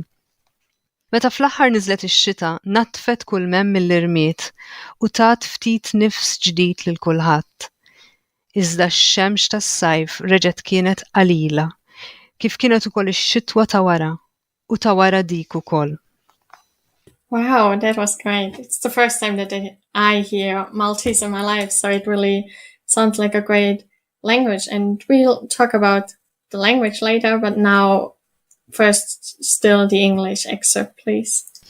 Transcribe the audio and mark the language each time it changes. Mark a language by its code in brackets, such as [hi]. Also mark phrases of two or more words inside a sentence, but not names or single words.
[mt] Meta fl-aħħar niżlet ix-xita, natfet kull memm mill-irmiet u tat ftit nifs ġdid lil kulħadd. Iżda x-xemx tas-sajf reġgħet kienet qalila, kif kienet ukoll ix-xitwa ta' wara u ta' wara dik ukoll. [en] Wow, that was great. It's the first time that I hear Maltese in my life, so it really sounds like a great language. And we'll talk about the language later, but now first still the English excerpt, please.